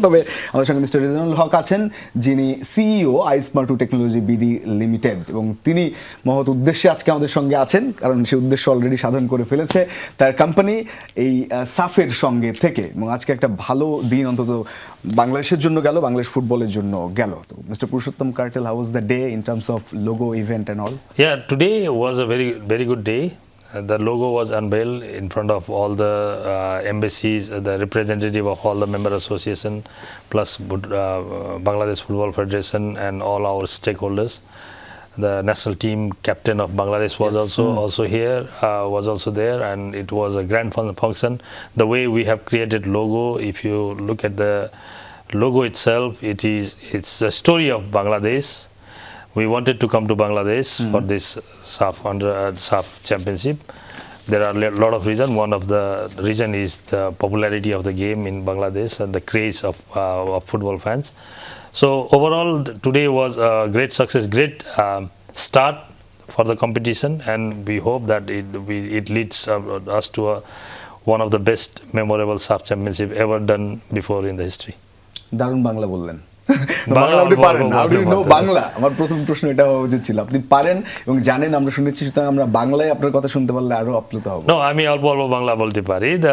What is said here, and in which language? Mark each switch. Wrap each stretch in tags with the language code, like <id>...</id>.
<bn>তবে আমাদের সঙ্গে মিস্টার রেজানুল হক আছেন, যিনি সিইও আইস্মার্টু টেকনোলজি বিডি লিমিটেড, এবং তিনি মহৎ উদ্দেশ্যে আজকে আমাদের সঙ্গে আছেন, কারণ সেই উদ্দেশ্য অলরেডি সাধন করে ফেলেছে তার কোম্পানি এই সাফের সঙ্গে থেকে। এবং আজকে একটা ভালো দিন অন্তত বাংলাদেশের জন্য গেল, বাংলাদেশ ফুটবলের জন্য গেল।</bn> <en>তো mister Purushottam Kartel, how was the day in terms of logo event and all? Yeah, today was a very good day. The logo was unveiled in front of all the embassies, the representative of all the member association, plus Bangladesh Football Federation and all our stakeholders. The national team captain of Bangladesh was also here, was also there, and it was a grand function. The way we have created logo, if you look at the logo itself, it's the story of Bangladesh. We wanted to come to Bangladesh for this SAF championship. There are a lot of reasons. One of the reason is the popularity of the game in Bangladesh and the craze of football fans. So overall, today was a great success, great start for the competition, and we hope that it leads us to one of the best memorable SAF championship ever done before in the history.</en> <bn>দারুণ বাংলা বললেন। বাংলা আপনি পারেন?</bn> <en>How do you know Bangla?</en> <bn>আমার প্রথম প্রশ্ন এটা হওয়া উচিত ছিল। আপনি পারেন এবং জানেন, আমরা শুনেছি, সুতরাং আমরা বাংলায় আপনার কথা শুনতে পারলে আরো আপ্লুত হব। No, আমি অল্প অল্প বাংলা বলতে পারি।</bn>